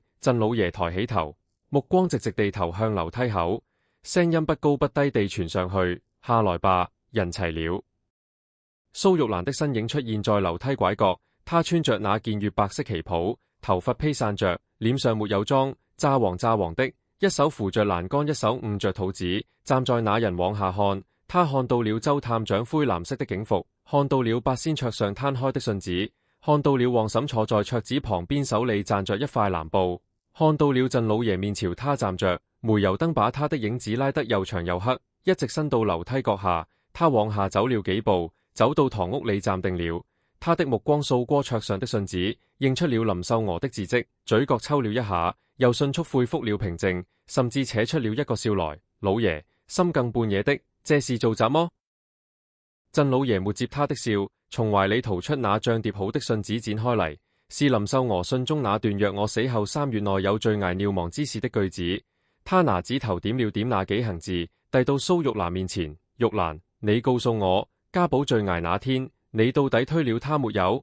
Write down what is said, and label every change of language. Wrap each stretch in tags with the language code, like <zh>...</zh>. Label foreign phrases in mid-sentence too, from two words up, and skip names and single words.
<zh>鎮老爺抬起頭，目光直直地投向樓梯口，聲音不高不低地傳上去：下來吧，人齊了。蘇玉蘭的身影出現在樓梯拐角，她穿着那件月白色旗袍，頭髮披散着，臉上沒有妝，詐黃的，一手扶着欄杆，一手捂着肚子，站在那人往下看。他看到了周探長灰藍色的警服，看到了八仙桌上攤開的信紙，看到了王嬸坐在桌子旁邊，手裏攢着一塊藍布，看到了鎮老爺面朝他站着，煤油燈把他的影子拉得又長又黑，一直伸到樓梯角下。他往下走了幾步，走到堂屋裏站定了，他的目光掃過桌上的信紙，認出了林秀娥的字跡，嘴角抽了一下，又迅速恢復了平靜，甚至扯出了一個笑來：老爺，深更半夜的，這是做什麼？鎮老爺沒接他的笑，從懷裏掏出那張疊好的信紙展開嚟，是林秀娥信中那段若我死後3月內有罪涯尿亡之事的句子。他拿指頭點了點那幾行字，遞到蘇玉蘭面前：玉蘭，你告訴我，家寶墜崖那天，你到底推了他沒有？</zh>